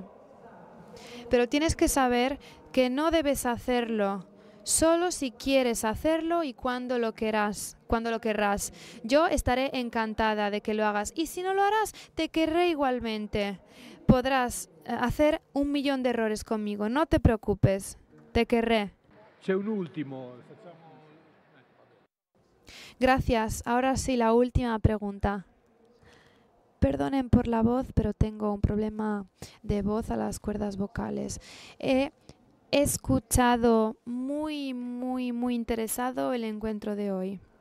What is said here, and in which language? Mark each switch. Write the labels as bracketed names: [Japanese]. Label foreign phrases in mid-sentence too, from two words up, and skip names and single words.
[Spanish] Pero tienes que saber que no debes hacerlo. Solo si quieres hacerlo y cuando lo querrás. Yo estaré encantada de que lo hagas. Y si no lo harás, te querré igualmente. Podrás hacer 1.000.000 de errores conmigo. No te preocupes. Te querré. [Italian] C'è un ultimo. [Spanish] Gracias. Ahora sí, la última pregunta. Perdonen por la voz, pero tengo un problema de voz a las cuerdas vocales. He escuchado muy interesado el encuentro de hoy.